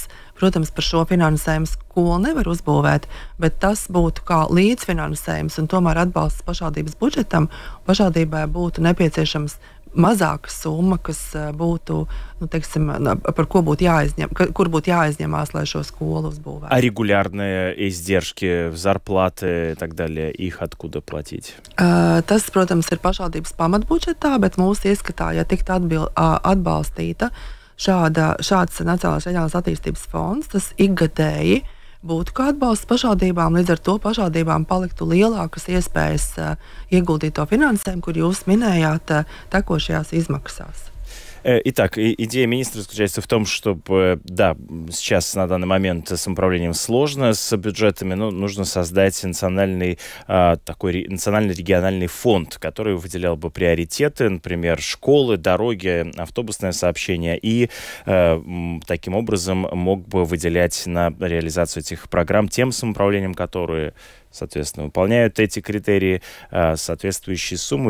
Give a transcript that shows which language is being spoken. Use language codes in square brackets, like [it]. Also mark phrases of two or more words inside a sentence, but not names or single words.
[lv] Protams, par šo finansējumu skolu nevar uzbūvēt, bet tas būtu kā līdzfinansējums un tomēr atbalsts pašvaldības budžetam. Pašvaldībai būtu nepieciešams mazāka summa, kas būtu, teiksim, par ko būtu kur būtu jāizņemās, lai šo skolu uzbūvētu. [ru] А регулярные издержки, зарплаты и так далее, их откуда платить? [lv] Tas, protams, ir pašvaldības pamatbudžetā, bet mūsu ieskatā, ja tiktu atbalstīta šāds Nacionālās reģionālās attīstības fonds, tas ikgadēji būtu kā atbalsts pašvaldībām, līdz ar to pašvaldībām paliktu lielākas iespējas ieguldīt to finansējumu, kur jūs minējāt tekošajās izmaksās. [ru] Итак, идея министра заключается в том, чтобы, да, сейчас на данный момент с самоуправлением сложно, с бюджетами, но нужно создать национальный региональный фонд, который выделял бы приоритеты, например, школы, дороги, автобусное сообщение, и таким образом мог бы выделять на реализацию этих программ тем самоуправлениям, которые, соответственно, выполняют эти критерии, соответствующие суммы.